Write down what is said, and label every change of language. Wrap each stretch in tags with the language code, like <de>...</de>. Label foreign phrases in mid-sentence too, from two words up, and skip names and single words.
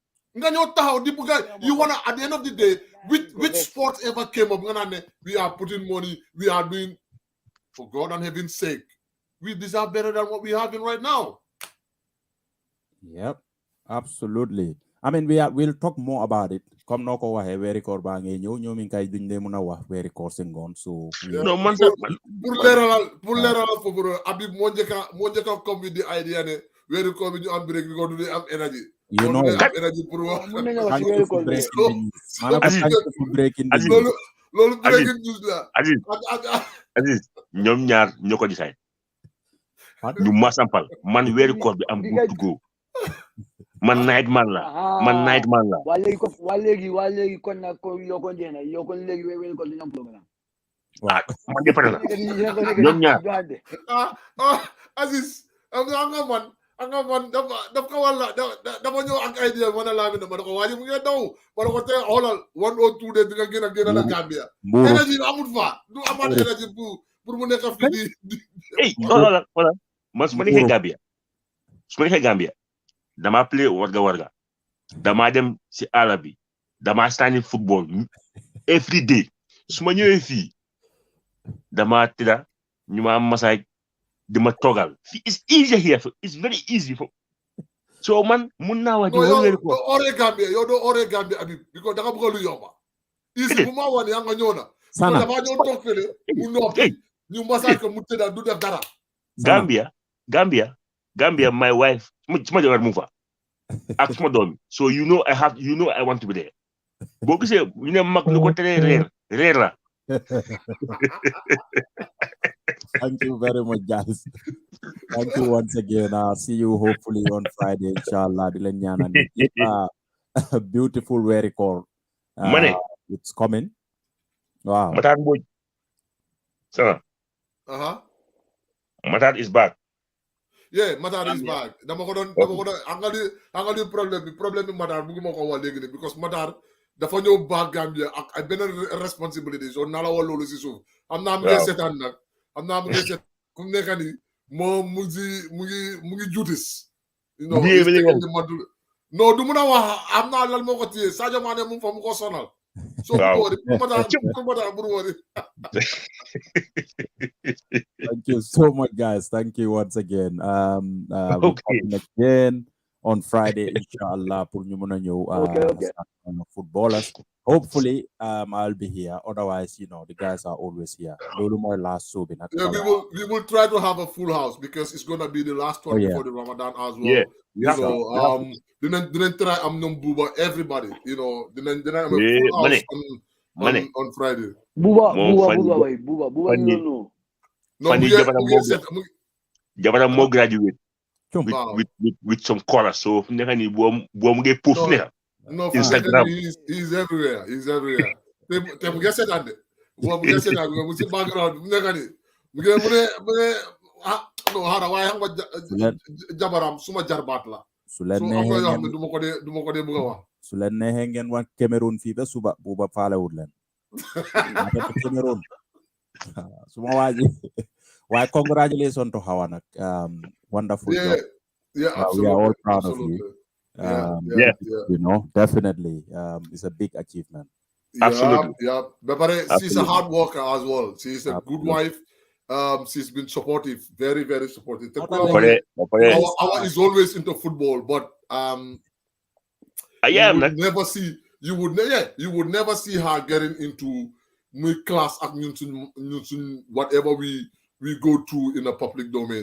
<en>You wanna at the end of the day, which sport ever came up? We are putting money, we are doing for God and heaven's sake. We deserve better than what we have in right now. Yep, absolutely. I mean, we'll talk more about it.</en> <wo>Comme noo ko waxee weeri koor baa ngee ñëw ñoom kay duñ dee mën a wax weeri koor si ngoon so</wo> <en>No,</en> <wo>man sax man pour leeralal foofu noonu Habib moo njëkk a</wo> <en>come with the idea</en> <wo>ne weeru koor bi ñu am break bi ko du am énergie.</wo> <en>you know</en> <wo>am énergie pour wax. Mun nañu wax</wo> <en>thank</en> <wo>ci</wo> <en>you</en> <wo>weeru</wo> <en>for</en> <wo>koor bi.</wo> <en>breaking the news.</en> <wo>Maanaam Aziz,</wo> <en>thank you for breaking the Aziz, news.</en> <wo>loolu</wo> <en>breaking news</en> <wo>la. Aziz ak Aziz ñoom ñaar ñoo ko decide</wo> <en>What?</en> <wo>ñu masampal man weeri koor bi am</wo> <en>good to go</en> <wo>man night man la waa léegi kon nag ko yokkoon jeex na yokkoon léegi weeru koor dañu am programme. ah man de pare na ñoom ñaar Aziz am nga man daf ko walla dafa ñëw ak idea ma ne laa mi ne ma ne ko waaji mu ngi daw ma ne ko te xoolal</wo> <en>1 or 2 days</en> <wo>di nga génn la Gambia Mbuuru énergie bi amul fa du amaat énergie pour mu nekk fii di hey xoolal man su ma nekkee Gambia dama play warga dama dem si àll bi dama stand football</wo> <en>every day</en> <wo>su ma ñëwee fii dama tëdda ñu ma am massage di ma toogal fii</wo> <en>it's easy here it's very easy</en> <wo>so man mun naa wax doo ooree Gambia Habib because da nga bëgg lu yomba easy bu ma wane yaa nga ñëw na Sana dafa ñëw toog fële mu noppi ñu massage ko mu tëdda du def dara Gambia</wo> <en>my wife</en> <wo>suma jabar mu fa ak suma doom so</wo> <en>I want to be there</en> <wo>boo gisee ñu ne mag lu ko teree reer la</wo> <en>thank you very much guys. Thank you once again. I'll see you hopefully on Friday inshallah</en> <wo>di leen ñaanal</wo> <en>beautiful weeri koor Mane it's coming. Wow. Matar Mbodj sana Matar is back. Yeah, Matar is back.</en> <wo>Dama ko doon angali problème bi Matar bëgguma ko wax léegi nii because Matar dafa ñëw back Gambia ak beneen responsibility so naa la wax loolu si suuf am naa mu ngi seetaan nag am naa mu ngi seetaan fu mu nekk nii moom mu ngi juutis non du mun a wax am naa lan moo ko téye Sadio Mané mu fa mu ko sonal so pour Matar bur wori</wo> <en>Thank you so much guys. Thank you once again. We'll come again on Friday inshallah</en> <wo>pour ñu mën a ñëw</wo> <en>footballers. Hopefully I'll be here, otherwise the guys are always here.</en> <wo>Loolu mooy last show bi nag.</wo> <en>Yeah, we will try to have a full house because it's going to be the last one before the Ramadan as well. So didn't try am ñoom Buba everybody didn't am a full house on Friday. Buba no</en> <wo>jabaram moo graduate</wo> <en>with some chorus</en> <wo>so fu nekk nii boo mu ngi post ne Instagram</wo> <en>he's everywhere</en> <wo>te mu ngi seetaan de boo mu ngi seetaan mu si background mu nekk nii mu ngi no xaaral waaye xam nga jabaram suma jarbaat la su leen neexee ngeen du ma ko dee bëgg a wax su leen neexee ngeen wax Cameroon fii ba suba Buba faalewul leen Cameroon suma waaji waaye</wo> <en>congratulations to Hawa</en> <wo>nag</wo> <en>wonderful job. Absolutely. We are all proud of you. Definitely it's a big achievement. Absolutely. She's a hard worker as well. She's a good wife. She's been supportive, very, very supportive. Hawa is always into football, but you would never see her getting into class at whatever we go through in a public domain.</en>